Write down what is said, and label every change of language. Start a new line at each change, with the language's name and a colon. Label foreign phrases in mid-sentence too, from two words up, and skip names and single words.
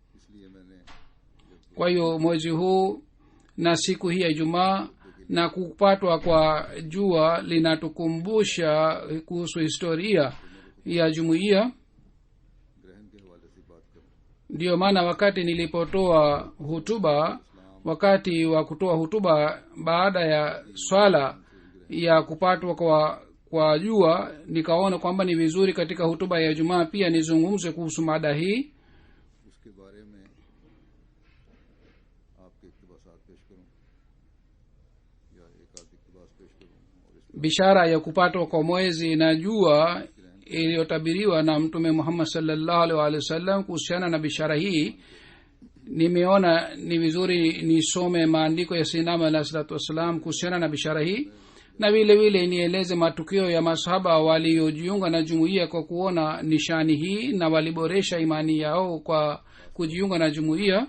Swahili: Kwa hiyo mwezi huu na siku hii ya Ijumaa na kupatwa kwa jua linatukumbusha kuhusu historia ya jumuiya. ndiyo maana wakati nilipotoa hutuba, wakati wa kutoa hutuba baada ya swala ya kupatwa kwa jua, nikaona kwamba ni vizuri katika hutuba ya Ijumaa pia nizungumze kuhusu mada hii.
Urdu: اس کے بارے میں آپ کے اقتباسات پیش کروں یا ایک آدھ اقتباس پیش کروں. اور اس
Swahili: bishara ya kupatwa kwa mwezi na jua iliyotabiriwa na Mtume Muhammad
Arabic: صلى الله عليه وسلم.
Swahili: Kuhusiana na bishara hii, nimeona ni vizuri nisome maandiko ya Sayyidina
Arabic: عليه الصلاة والسلام
Swahili: kuhusiana na bishara hii, na vile vile nieleze matukio ya masahaba waliojiunga na jumuiya kwa kuona nishani hii na waliboresha imani yao kwa kujiunga na jumuiya.